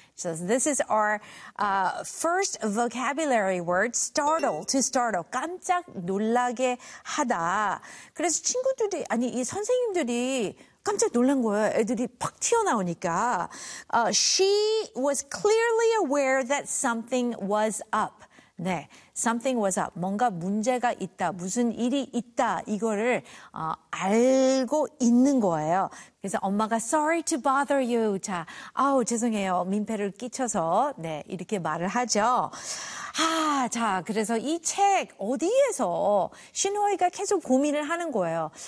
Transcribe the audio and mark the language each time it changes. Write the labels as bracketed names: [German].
[English] So this is our first vocabulary word, startle, to startle. [Korean] 깜짝 놀라게 하다. 그래서 친구들이, 아니 이 선생님들이 깜짝 놀란 거예요. 애들이 팍 튀어나오니까. [English] She was clearly aware that something was up. 네, something was up. [Korean] 뭔가 문제가 있다, 무슨 일이 있다 이거를 알고 있는 거예요. 그래서 엄마가 [English] sorry to bother you. [Korean] 자, 아우 죄송해요. 민폐를 끼쳐서 네 이렇게 말을 하죠. 아, 자, 그래서 이 책 어디에서 신호이가 계속 고민을 하는 거예요.